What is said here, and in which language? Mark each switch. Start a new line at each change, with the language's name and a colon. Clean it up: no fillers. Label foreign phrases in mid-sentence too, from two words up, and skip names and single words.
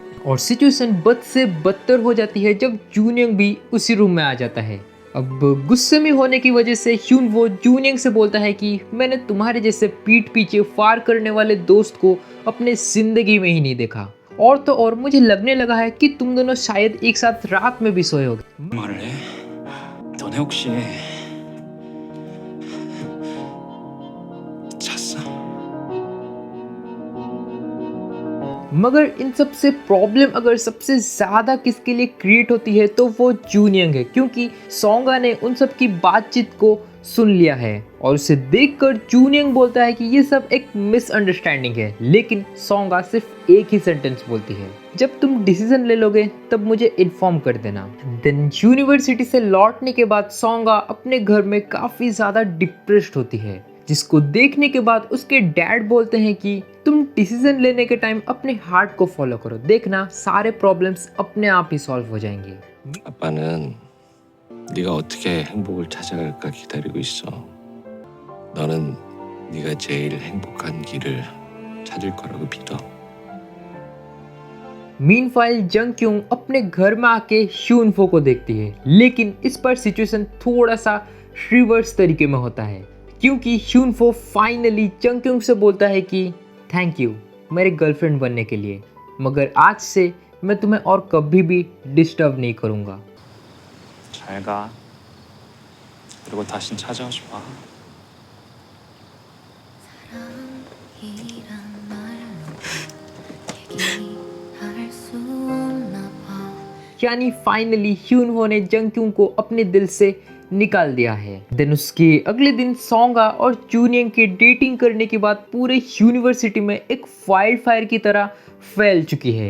Hindi: और सिचुएशन बद से बदतर हो जाती है जब जूनियंग भी उसी रूम में आ जाता है। अब गुस्से में होने की वजह से ह्यूनवो जूनियंग से बोलता है कि मैंने तुम्हारे जैसे पीठ पीछे फार करने वाले दोस्त को अपने जिंदगी में ही नहीं देखा, और तो और मुझे लगने लगा है कि तुम दोनों शायद एक साथ रात में भी सोए होगे।
Korean: 말을 해? 너네 혹시 잤어?
Hindi: मगर इन सब से प्रॉब्लम अगर सबसे ज़्यादा किसके लिए क्रिएट होती है तो वो जूनियंग है, क्योंकि सोंगा ने उन सब की बातचीत को सुन लिया है और उसे देखकर जूनियंग बोलता है कि ये सब एक मिसअंडरस्टैंडिंग है, लेकिन सोंगा सिर्फ एक ही सेंटेंस बोलती है, जब तुम डिसीजन ले लोगे तब मुझे इन्फॉर्म कर देना। देन यूनिवर्सिटी से लौटने के बाद सोंगा अपने घर में काफ़ी ज़्यादा डिप्रेस्ड होती है, जिसको देखने के बाद उसके डैड बोलते हैं कि तुम डिसीजन लेने के टाइम अपने हार्ट को फॉलो करो, देखना सारे प्रॉब्लम्स अपने आप ही सॉल्व हो जाएंगे।
Korean: 아빠는 네가 어떻게 행복을 찾아갈까 기다리고 있어. 너는 네가 제일 행복한 길을 찾을 거라고 믿어.
Hindi: मीनवाइल जंगक्युंग अपने घर में आके ह्यूनफो को देखती है, लेकिन इस पर सिचुएशन थोड़ा सा रिवर्स तरीके में होता है, क्योंकि ह्यूनफो फाइनली जंगक्युंग से बोलता है कि
English: thank you
Hindi: मेरे गर्लफ्रेंड बनने के लिए, मगर आज से मैं तुम्हें और कभी भी डिस्टर्ब नहीं करूँगा।
Korean: 잘 가. 그리고 다신 찾아오지 마.
Hindi: यानी फाइनली ह्यूनवो ने जंगक्युंग को अपने दिल से निकाल दिया है। देन उसके अगले दिन सोंगा और जूनियंग के डेटिंग करने के बाद पूरे यूनिवर्सिटी में एक
English: wild fire
Hindi: की तरह फैल चुकी है।